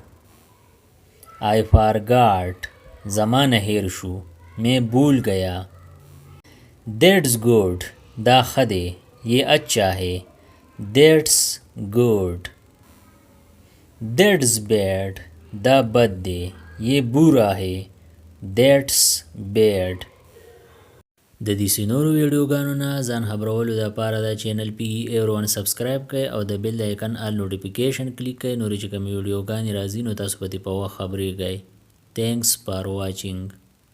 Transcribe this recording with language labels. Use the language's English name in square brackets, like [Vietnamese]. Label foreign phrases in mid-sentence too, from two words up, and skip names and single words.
[English] I forgot, [Pashto] زما هېر شو, [Urdu] میں بھول گیا. [English] that's good, [Pashto] دا ښه دی, [Urdu] یہ اچھا ہے. [English] that's good. that's bad, [Pashto] دا بد دی, [Urdu] یہ برا ہے. [English] that's bad. [Pashto] د دې نورو ویډیوګانو نه ځان خبرولو دپاره دا چینل پی ایور1 سبسکرایب کړئ او د بیل د آیکن [English] all notification [Pashto] کلیک کړئ نورې چې کومې ویډیوګانې راځي نو تاسو به ترې په وخت خبرېږئ. [English] Thanks for watching.